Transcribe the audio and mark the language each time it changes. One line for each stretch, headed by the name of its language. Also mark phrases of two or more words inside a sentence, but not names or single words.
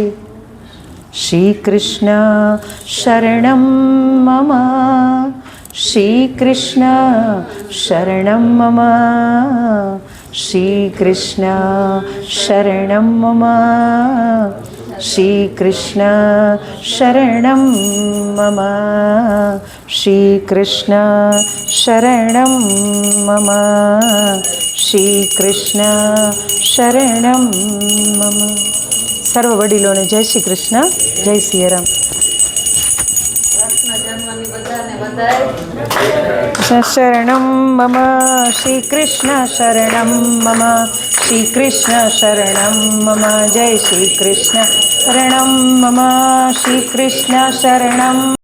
Sanskrit: श्री कृष्ण शरणं मम, श्री कृष्ण शरणं मम, श्री कृष्ण शरणं मम, श्री कृष्ण शरणं मम, श्री कृष्ण शरणं मम, श्री कृष्ण शरणं मम.
Gujarati: સર્વ વડીલોને જય શ્રી કૃષ્ણ, જય સિયારામ.
Sanskrit: शरणं मम श्री कृष्ण शरणं मम, श्री कृष्ण शरणं मम, जय श्री कृष्ण शरणं मम, श्री कृष्ण शरणम्